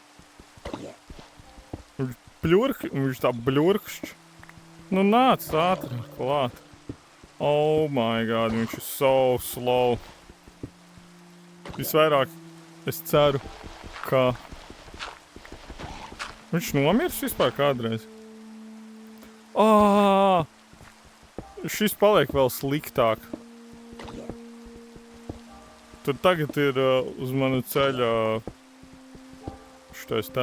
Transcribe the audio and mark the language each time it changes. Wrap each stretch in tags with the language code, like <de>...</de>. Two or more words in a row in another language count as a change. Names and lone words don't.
<lv>Viņš tā bļurkšķ. Nu, nāc ātrāk klāt.</lv> <en>Oh my god,</en> <lv>viņš ir</lv> <en>so slow.</en> <lv>Visvairāk es ceru, ka viņš nomirs vispār kādreiz. Šis paliek vēl sliktāk. Tur tagad ir uz manu ceļa šitais te.</lv>